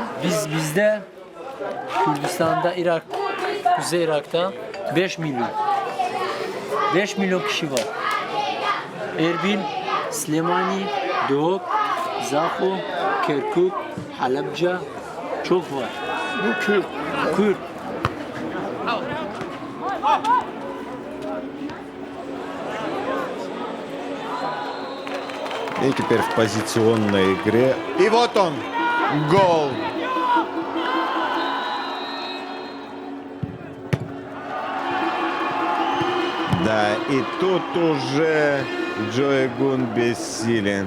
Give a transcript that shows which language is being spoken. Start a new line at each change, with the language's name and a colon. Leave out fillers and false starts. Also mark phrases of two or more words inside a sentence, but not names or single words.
Turkish: Bizde Kürdistan'da, Kuzey Irak'ta 5 milyon. 5 milyon kişi var. Erbil, Slemani, Doğuk, Zaho, Kirkuk, Halabca çok var. bu Kürt. Kürt.
Russian: И теперь в позиционной игре. И вот он, гол. Да, и тут уже Джо Эгун бессилен.